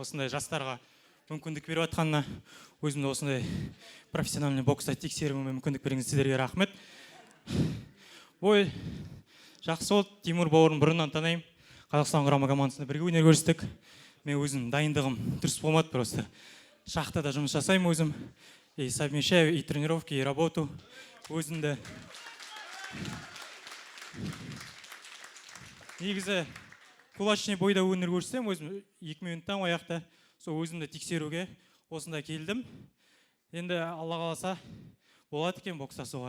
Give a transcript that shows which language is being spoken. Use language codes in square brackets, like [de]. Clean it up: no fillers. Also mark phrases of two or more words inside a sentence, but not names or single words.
[kk] Осындай жастарға мүмкіндік беріп жатқанына, өзімді осындай профессиональный бокста тексеруіме мүмкіндік берген сіздерге рахмет. Бой жақсы болды. Тимур бауырын бұрыннан танаймын. Қазақстан құрама командасында бірге өнер көрсеттік. Мен өзім дайындығым дұрыс болмады, просто шахтада жұмыс жасаймын өзім. [ru] И совмещаю и тренировки, и работу. [kk] Өзімді негізі кулачный бойда өнер көрсетсем, өзім 2 минуттан аяқта сол өзімді тексеруге осында келдім. Енді Алла қаласа болады екен бокстасуға.